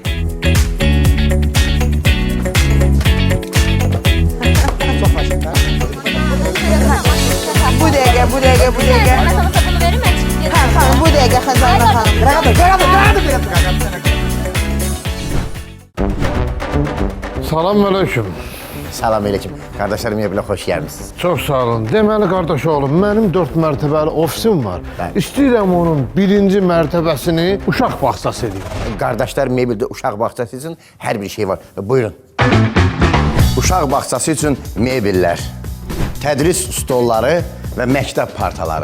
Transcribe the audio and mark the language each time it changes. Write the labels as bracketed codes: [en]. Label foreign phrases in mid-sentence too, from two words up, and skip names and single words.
[az] Bu dəqiqə. Tamam, bu dəqiqə Xəzanə xanım. Salam aleyküm. Salam aleyküm. [tr] Kardeşlerim ya bile hoş gelmişsiniz. [az] Çox sağ olun. Deməli qardaş oğlum, mənim 4 mərtəbəli ofisim var. İstəyirəm onun birinci mərtəbəsini uşaq bağçası edeyim. Kardeşler mebeldə uşaq bağçası için her bir şey var. Buyurun. Uşaq bağçası için mebellər, tədris stolları və məktəb partaları.